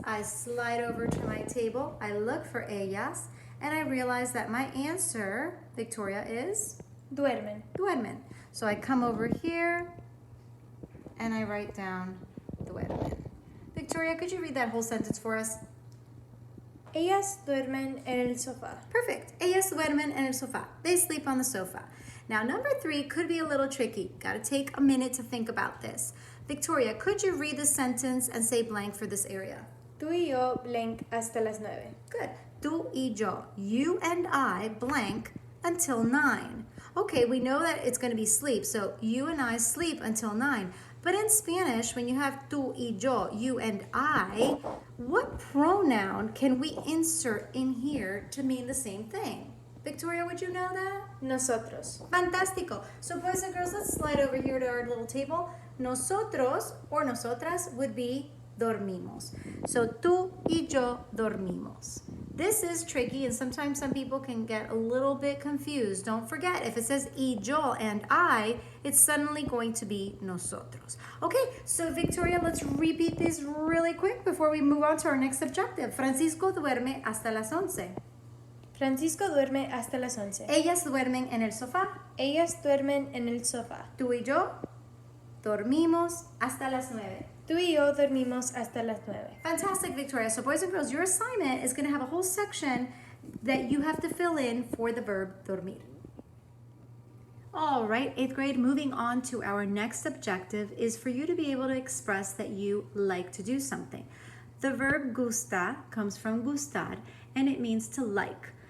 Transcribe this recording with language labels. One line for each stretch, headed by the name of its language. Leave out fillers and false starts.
English: I slide over to my table. I look for ellas, and I realize that my answer, Victoria, is
Spanish: Duermen. duermen.
English: So I come over here, and I write down duermen. Victoria, could you read that whole sentence for us?
Spanish: Ellas duermen en el sofá.
English: Perfect.
Spanish: Ellas duermen en el sofá.
English: They sleep on the sofa. Now, number 3 could be a little tricky. Got to take a minute to think about this. Victoria, could you read the sentence and say blank for this area?
Spanish: Tú y yo blank hasta las 9.
English: Good.
Spanish: Tú y yo.
English: You and I blank until 9. Okay, we know that it's going to be sleep, so you and I sleep until 9. But in Spanish, when you have
Spanish: tú y yo,
English: you and I, what pronoun can we insert in here to mean the same thing? Victoria, would you know that?
Spanish: Nosotros. Fantástico.
English: So boys and girls, let's slide over here to our little table. Nosotros or nosotras would be dormimos. So
Spanish: tú y yo dormimos.
English: This is tricky, and sometimes some people can get a little bit confused. Don't forget, if it says
Spanish: y yo
English: and I, it's suddenly going to be nosotros. Okay, so Victoria, let's repeat these really quick before we move on to our next objective.
Spanish: Francisco duerme hasta las 11. Francisco duerme hasta las 11. Ellas duermen en el sofá. Ellas duermen en el sofá. Tú y yo dormimos hasta las 9. Tú y yo dormimos hasta las 9.
English: Fantastic, Victoria. So boys and girls, your assignment is going to have a whole section that you have to fill in for the verb dormir. All right, 8th grade, moving on to our next objective is for you to be able to express that you like to do something. The verb gusta comes from gustar, and it means to like.